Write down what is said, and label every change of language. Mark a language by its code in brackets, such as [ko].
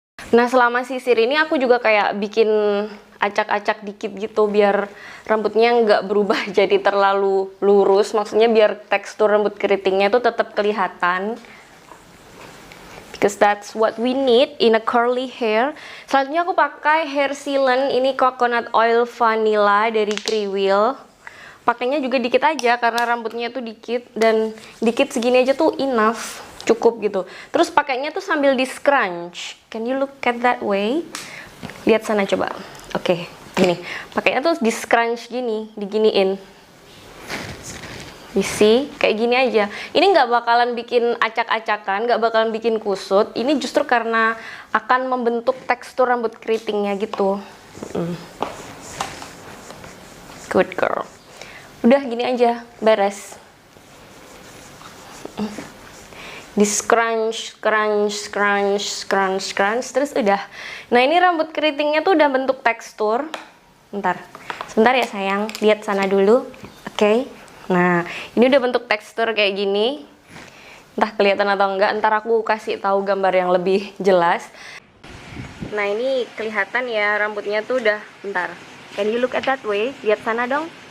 [id] Nah, selama sisir ini aku juga kayak bikin acak-acak dikit gitu biar rambutnya nggak berubah jadi terlalu lurus. Maksudnya biar tekstur rambut keritingnya itu tetap kelihatan. [en] Because that's what we need in a curly hair. [id] Selanjutnya aku pakai hair sealant. Ini coconut oil vanilla dari Kriwil. Pakainya juga dikit aja karena rambutnya tuh dikit, dan dikit segini aja tuh enough, cukup gitu. Terus pakainya tuh sambil di scrunch. [en] Can you look at that way? [id] Lihat sana coba. Oke, gini. Pakainya tuh di scrunch gini, diginiin. [en] You see? [id] Kayak gini aja. Ini nggak bakalan bikin acak-acakan, nggak bakalan bikin kusut. Ini justru karena akan membentuk tekstur rambut keritingnya gitu. [en] Good girl. [id] Udah gini aja, beres. Di scrunch, scrunch, scrunch, scrunch, scrunch, terus udah. Nah, ini rambut keritingnya tuh udah bentuk tekstur. Sebentar ya sayang, lihat sana dulu. Oke. Nah, ini udah bentuk tekstur kayak gini. Entah kelihatan atau enggak, ntar aku kasih tahu gambar yang lebih jelas. Nah, ini kelihatan ya rambutnya tuh udah, bentar. [en] Can you look at that way? [id] Lihat sana dong.